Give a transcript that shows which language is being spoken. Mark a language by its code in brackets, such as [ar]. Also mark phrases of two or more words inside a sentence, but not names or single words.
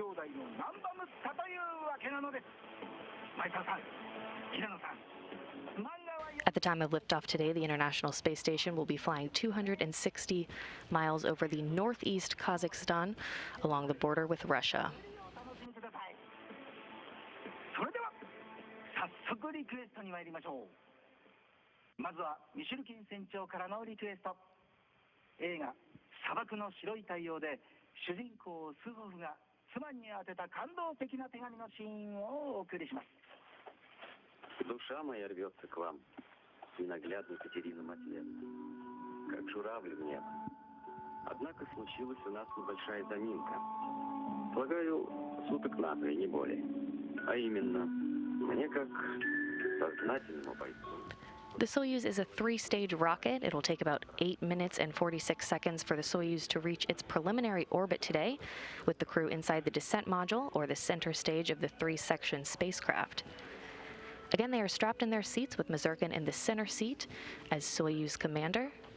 [en] At the time of liftoff today, the International Space Station will be flying 260 miles over the northeast Kazakhstan along the border with Russia. [ja] Maezawa Misurkin 船長からのリクエスト。映画砂漠の白い太陽で主人公スホフが妻に宛てた感動的な手紙のシーンをお送りします。 [ru] Душа моя рвется к вам, ненаглядный Катерина Матвеевна, как журавль в небо. Однако случилась у нас небольшая заминка. Полагаю, суток на 3, не более. А именно, мне как сознательному бойцу. [en] The Soyuz is a 3-stage rocket. It'll take about 8 minutes and 46 seconds for the Soyuz to reach its preliminary orbit today, with the crew inside the descent module, or the center stage of the 3-section spacecraft. Again, they are strapped in their seats with Misurkin in the center seat as Soyuz commander.